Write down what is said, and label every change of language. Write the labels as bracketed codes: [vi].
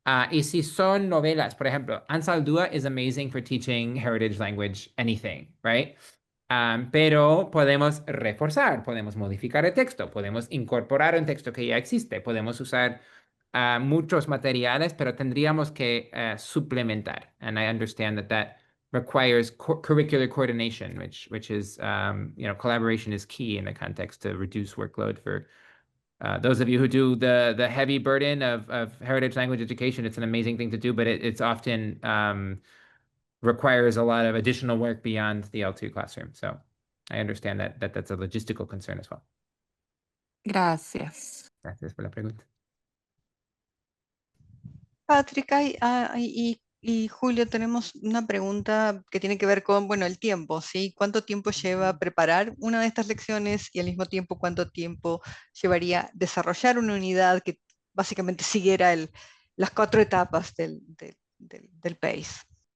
[es] Y si son novelas, por ejemplo, [en] Ansal Dua is amazing for teaching heritage language anything, right? [es] Pero podemos reforzar, podemos modificar el texto, podemos incorporar un texto que ya existe, podemos usar muchos materiales, pero tendríamos que suplementar. [en] And I understand that requires curricular coordination, which is, collaboration is key in the context to reduce workload for those of you who do the heavy burden of heritage language education. It's an amazing thing to do, but it's often requires a lot of additional work beyond the L2 classroom. So I understand that that's a logistical concern as well. [es] Gracias. Gracias por la pregunta. Patrick, y Julio, tenemos una pregunta que tiene que ver con, bueno, el tiempo, ¿sí? ¿Cuánto tiempo lleva preparar una de estas lecciones y al mismo tiempo cuánto tiempo llevaría desarrollar una unidad que básicamente siguiera las 4 etapas del PACE?